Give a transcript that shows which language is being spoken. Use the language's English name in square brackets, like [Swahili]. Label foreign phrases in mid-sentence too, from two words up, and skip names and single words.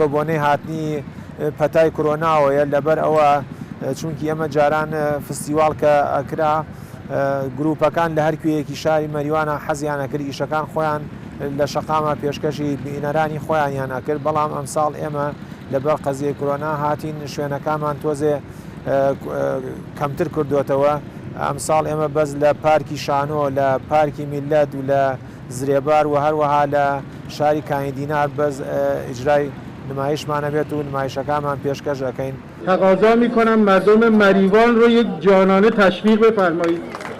[Central Kurdish] بۆنەی هاتنی پەتای کۆرۆناوەیە، لەبەر ئەوە چونکی ئەمە جاران فستیواڵ کە ئەکرا گروپەکان لە هەر کوێیەکی شاری مەریوانە حەزیان ئەکرد ئیشەکان خۆیان لە شەقامە پێشکەشی بینەرانی خۆیانیان ئەکرد، بەڵام ئەم ساڵ ئێمە لەبەر قەزیە کۆرۆنا هاتین شوێنەکانمان تۆزێ کەمتر کردوێتەوە. ئەم ساڵ ئێمە بەس لە پارکی شانۆ، لە پارکی میلەت و لە زرێبار و هەروەها لە شاری کایندینار بەس ئیجرای نمایشمانە بێت و نمایشەکانمان پێشکەش دەکەین. [Persian] تقاضا میکنم مردم مریوان رو یک جانانه تشویق بفرمایید.